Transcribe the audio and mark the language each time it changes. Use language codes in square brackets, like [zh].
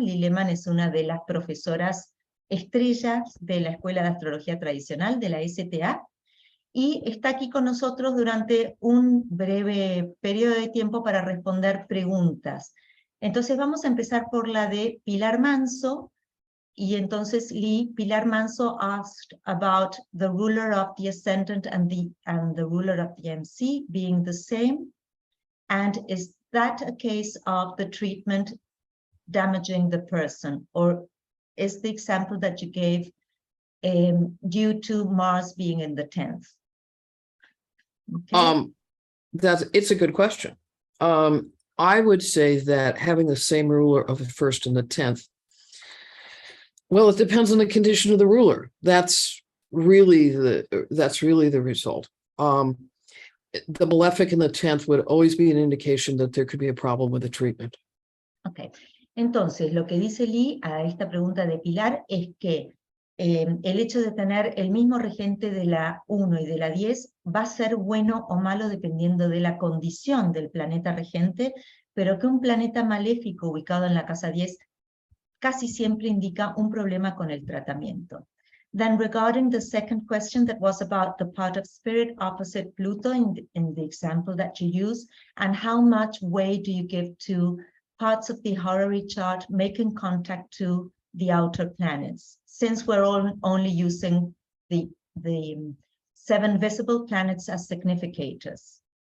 [es] Lee Lehman es una de las profesoras estrellas de la Escuela de Astrología Tradicional, de la STA, y está aquí con nosotros durante un breve periodo de tiempo para responder preguntas. Entonces vamos a empezar por la de Pilar Manso. Y entonces [en] Pilar Manso asked about the ruler of the ascendant and the ruler of the MC being the same. And is that a case of the treatment damaging the person? Or is the example that you gave due to Mars being in the 10th? Okay. It's a good question. I would say that having the same ruler of the 1st and the 10th, well, it depends on the condition of the ruler. That's really the result. The malefic in the 10th would always be an indication that there could be a problem with the treatment. Okay. [es] Entonces, lo que dice Lee a esta pregunta de Pilar es que el hecho de tener el mismo regente de la 1 y de la 10 va a ser bueno o malo dependiendo de la condición del planeta regente, pero que un planeta maléfico ubicado en la casa 10 casi siempre indica un problema con el tratamiento. [en] Then regarding the second question that was about the part of spirit opposite Pluto in the example that you use, and how much weight do you give to parts of the horary chart making contact to the outer planets, since we're only using the 7 visible planets as significators?